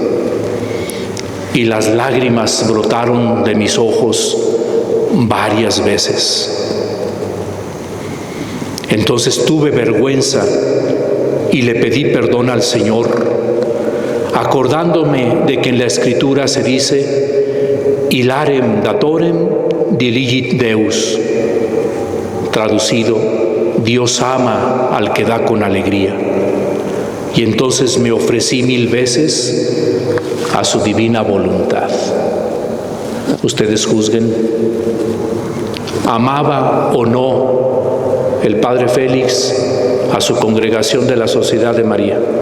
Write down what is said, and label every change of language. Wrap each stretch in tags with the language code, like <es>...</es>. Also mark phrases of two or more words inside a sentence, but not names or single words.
<es>Y las lágrimas brotaron de mis ojos varias veces. Entonces tuve vergüenza y le pedí perdón al Señor, acordándome de que en la Escritura se dice:</es> <la>hilarem datorem diligit Deus,</la> <es>traducido: Dios ama al que da con alegría. Y entonces me ofrecí 1000 veces a su divina voluntad. Ustedes juzguen. ¿Amaba o no el padre Félix a su congregación de la Sociedad de María?</es>